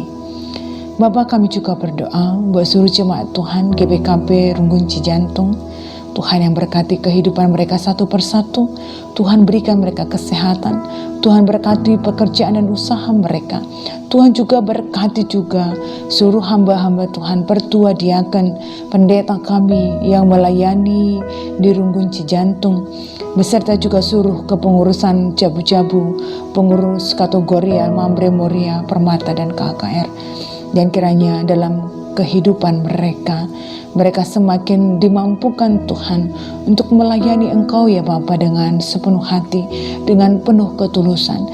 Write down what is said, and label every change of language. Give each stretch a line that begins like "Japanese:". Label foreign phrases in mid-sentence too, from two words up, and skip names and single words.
Indonesian: Bapa, kami juga berdoa buat seluruh jemaat Tuhan GBKP Runggun Cijantung. Tuhan yang berkati kehidupan mereka satu persatu. Tuhan berikan mereka kesehatan. Tuhan berkati pekerjaan dan usaha mereka. Tuhan juga berkati juga seluruh hamba-hamba Tuhan, pertua, diaken, pendeta kami yang melayani di Runggun Cijantung, beserta juga seluruh kepengurusan Jabu-Jabu, pengurus Kategorial, Mambre Moria, Permata, dan KKR. Dan kiranya dalam kehidupan mereka Mereka semakin dimampukan Tuhan untuk melayani Engkau ya Bapa dengan sepenuh hati, dengan penuh ketulusan.